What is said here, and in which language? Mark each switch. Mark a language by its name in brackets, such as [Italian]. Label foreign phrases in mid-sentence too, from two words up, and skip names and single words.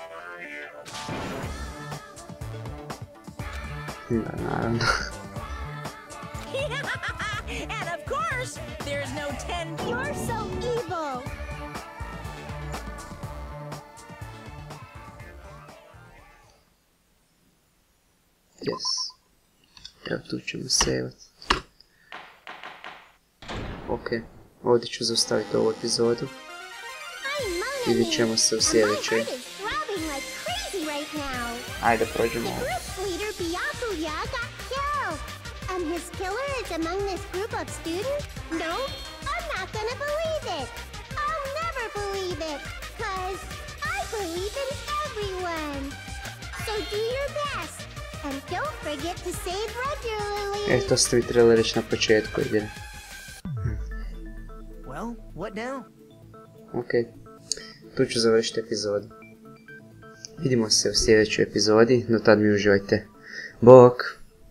[Croatian] Da, naravno. [English] And of course, there's no 10. You're so evil. Yes. [Croatian] Evo tu ćemo saveat. Ok, ovdje ću zaustaviti ovu epizodu. Vidjet ćemo se u sljedećoj. Ajde, prođemo ovo. [English] And his killer is among this group of students? No, I'm not gonna believe it. I'll never believe it, 'cause I believe in everyone. So do your best, and don't forget to save regularly. [Croatian] To ste vi trebali reći na početku igre. [English] Well, what now? [Croatian] Ok, tu ću završiti epizodu. Vidimo se u sljedećoj epizodi, do tad mi uživajte. Bok!